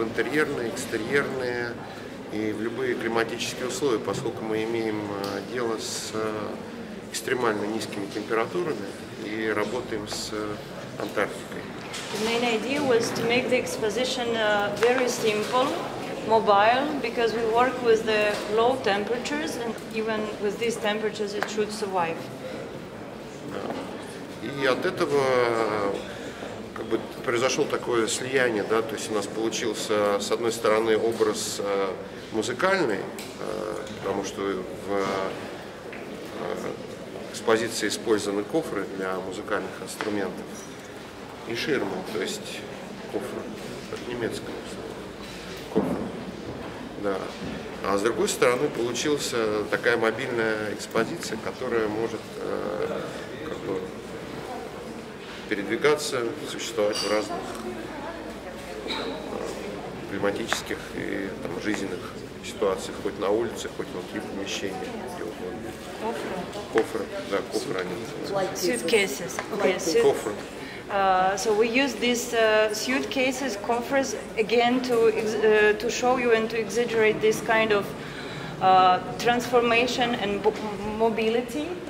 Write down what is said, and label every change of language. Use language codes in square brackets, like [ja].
[ru] в интерьерные, экстерьерные и в любые климатические условия, поскольку мы имеем дело с экстремально низкими температурами и работаем с Антарктикой. [en] The main idea was to make the exposition very simple, mobile, because we work with the low temperatures, and even with these temperatures it should survive. [ru] И от этого как бы произошло такое слияние, да, то есть у нас получился с одной стороны образ музыкальный, потому что в экспозиции использованы кофры для музыкальных инструментов и ширмы, то есть кофры, это немецкое слово, кофры, да. А с другой стороны получилась такая мобильная экспозиция, которая может как бы передвигаться, существовать в разных климатических и там, жизненных ситуациях, хоть на улице, хоть внутри помещения, где угодно. Кофры, да, кофры они называются. [en] Suitcases. Okay, [ru] кофры. [en] So we use these suitcases, coffers, again to show you and to exaggerate this kind of transformation and mobility.